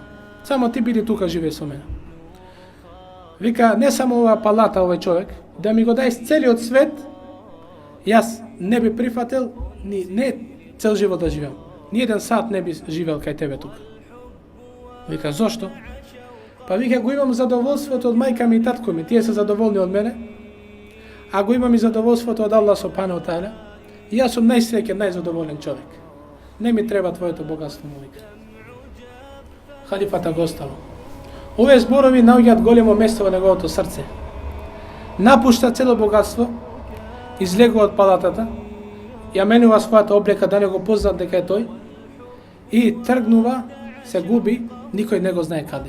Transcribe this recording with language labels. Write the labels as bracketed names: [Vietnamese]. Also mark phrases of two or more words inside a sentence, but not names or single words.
[Macedonian] Само ти биди тука живееш со мене. Вика, не само оваа палата, овој човек, да ми го дај целиот свет, јас не би прифатил, не цел живот да живеам. Ни еден сат не би живеел кај тебе тука. Вика, зошто? Па вика, го имам задоволството од мајка ми и татко ми, тие се задоволни од мене, а го имам и задоволството од [Arabic] الله سبحانه تعالى, [Macedonian] и јас сум најсреќен, најзадоволен човек. Не ми треба твоето богатство, му вика. Халифата го оставил. Овие зборови наоѓаат големо место во неговото срце. Напушта цело богатство, излегува од палатата, ја менува својата облека да не го познат дека е тој и тргнува, се губи, никој не го знае каде.